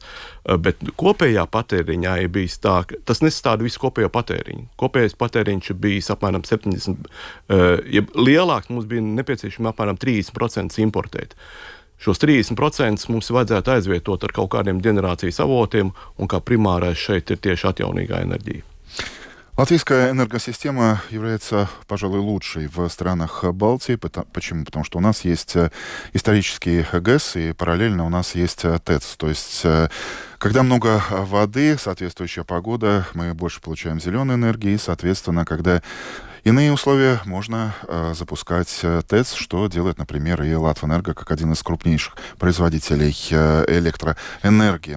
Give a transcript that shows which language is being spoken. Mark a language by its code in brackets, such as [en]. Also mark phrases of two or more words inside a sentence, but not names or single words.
[lv] Bet kopējā patēriņā ir bijis tā, ka tas nesastāda visu kopējo patēriņu. Kopējais patēriņš ir bijis apmēram 70%, ja lielāks mums bija nepieciešami apmēram 30% importēt. Šos 30% mums vajadzētu aizvietot ar kaut kādiem ģenerācijas avotiem, un kā primārais šeit ir tieši atjaunīgā энергия. [ru] Латвийская энергосистема является, пожалуй, лучшей в странах Балтии. Почему? Потому что у нас есть исторический ГЭС, и параллельно у нас есть ТЭЦ. То есть, когда много воды, соответствующая погода, мы больше получаем зеленой энергии, и, соответственно, когда иные условия, можно запускать ТЭЦ, что делает, например, и Латвэнерго, как один из крупнейших производителей электроэнергии.